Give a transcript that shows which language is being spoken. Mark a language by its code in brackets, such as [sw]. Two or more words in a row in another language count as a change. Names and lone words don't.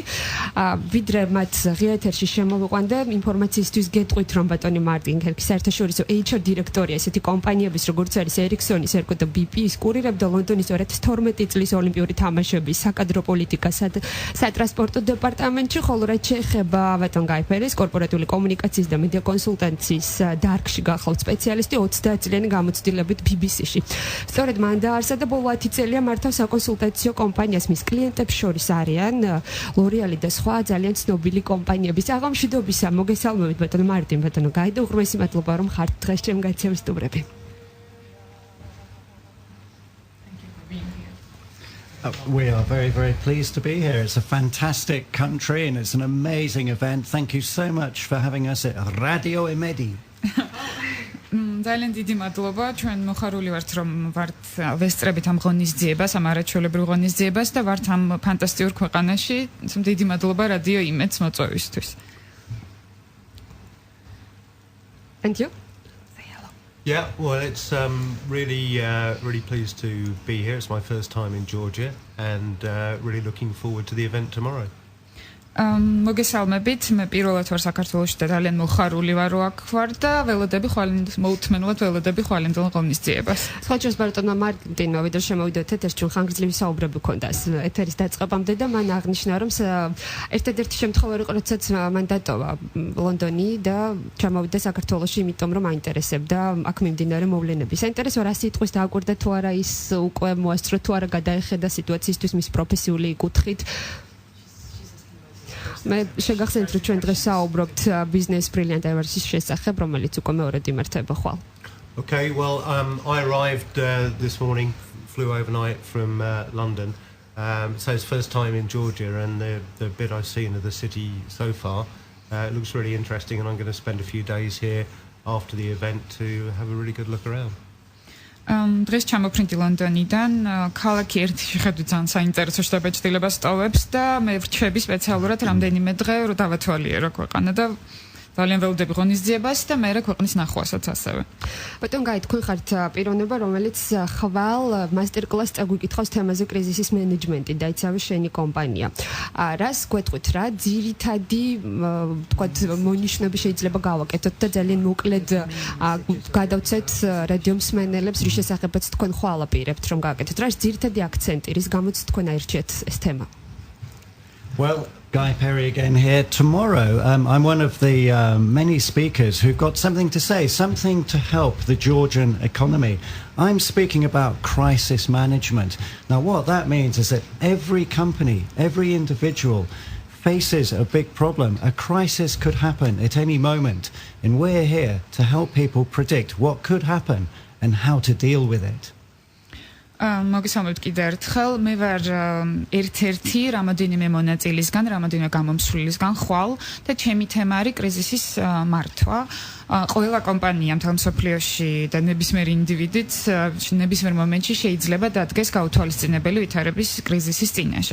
[ka] ვიდრე მათ ღიეთერში შემოვიყვანდა, ინფორმაციისთვის გეტყვით, რომ ბატონი მარტინ კირკე საერთაშორისო HR დირექტორია ესეთი კომპანიების როგორც არის Ericsson's, Ergo და BP-ის, კურირებდა ლონდონის 2012 წლის ოლიმპიური თამაშების საკადრო პოლიტიკას სატრანსპორტო დეპარტამენტში, ხოლო რაც შეეხება ბატონ გაიფერის კორპორატიული კომუნიკაციის და მედია კონსულტანციის დარგში გახლავთ სპეციალისტი 30 წლიანი გამოცდილებით BBC-ში. სწორედ მან დაარსა და ბოლო 10 წელია მართავ საკონსულტაციო კომპანიას, მის კლიენტებს შორის არიან ლორიალი და სხვა ძალიან ცნობილი კომპანიები. საღამოშიდობის მოგესალმებით ბატონო მარტინ, ბატონო გაიდო, უღრმესი მადლობა რომ ხართ დღეს ჩემ გადაცემის სტუმრები. [en] We are very, very pleased to be here. It's a fantastic country and it's an amazing event. Thank you so much for having us at Radio Imedi. [ka] ძალიან დიდი მადლობა, ჩვენ მოხარული ვართ, რომ ვართ ვესწრებით ამ ღონისძიებას, ამ არაჩვეულებრივ ღონისძიებას და ვართ ამ ფანტასტიკურ ქვეყანაში. დიდი მადლობა რადიო იმედს მოწვევისთვის. [en] And you? Yeah, well, it's really pleased to be here. It's my first time in Georgia and really looking forward to the event tomorrow. [ka] მოგესალმებით, მე პირველად ვარ საქართველოში და ძალიან მოხარული ვარ, რომ აქ ვარ და ველოდები მოუთმენლად ველოდები ხვალინდელ ღონისძიებას. სხვაჯერს ბატონმა მარტინმა ვიდრე შემოვიდეთ ეთერში, ჩვენ ხანგრძლივი საუბრები ქონდა ეთერის დაწყებამდე და მან აღნიშნა, რომ ერთადერთი შემთხვევა იყო, როდესაც მან დატოვა ლონდონი და ჩამოვიდა საქართველოში, იმიტომ რომ აინტერესებდა აქ მიმდინარე მოვლენები. საინტერესო რა სიტყვის დააკვირდა თუ არა ის უკვე მოასწრო თუ არა გადაეხედა სიტუაციისთვის მის პროფესიული კუთხით. მე შეგახსენეთ, რომ ჩვენ დღეს საუბრობთ Business Brilliance Awards-ის შესახებ, რომელიც უკვე მეორედ იმართება ხვალ. [en] Okay, well, I arrived this morning, flew overnight from London. So it's first time in Georgia, and the bit I've seen of the city so far it looks really interesting, and I'm going to spend a few days here after the event to have a really good look around. [ka] დღეს ჩამოფრინდი ლონდონიდან, ქალაქი ერთი შეხედვით ძალიან საინტერესო შთაბეჭდილებას ტოვებს და მე ვრჩები სპეციალურად რამდენიმე დღე რომ დავათვალიერო ქვეყანა და ძალიან ველოდები ღონისძიებას და მე ქვეყნის ნახვასაც ასევე. ბატონ გაი, თქვენ ხართ პიროვნება, რომელიც ხვალ მასტერკლასს წაგვიკითხავს თემაზე კრიზისის მენეჯმენტი, დაიცავი შენი კომპანია. რას გვეტყვით რა, ძირითადი თქვათ მონიშნები შეიძლება გავაკეთოთ და ძალიან მოკლედ გადავცეთ რადიო მსმენელებს, რის შესახებაც თქვენ ხვალ აპირებთ რომ გააკეთოთ. რა ძირითადი აქცენტი, რის გამოც თქვენ აირჩიეთ ეს თემა? [en] Well, Guy Perry again here. Tomorrow, I'm one of the many speakers who've got something to say, something to help the Georgian economy. I'm speaking about crisis management. Now, what that means is that every company, every individual faces a big problem. A crisis could happen at any moment, and we're here to help people predict what could happen and how to deal with it. [ka] მოგესალმებით კიდევ ერთხელ. მე ვარ ერთ-ერთი რამოდენიმე მონაწილისგან, რამოდენიმე გამომსვლელისგან ხვალ და ჩემი თემა არის კრიზისის მართვა. ყველა კომპანია მთელ მსოფლიოში და ნებისმიერი ინდივიდიც ნებისმიერ მომენტში შეიძლება დადგეს გაუთვალისწინებელი ვითარების კრიზისის წინაშე.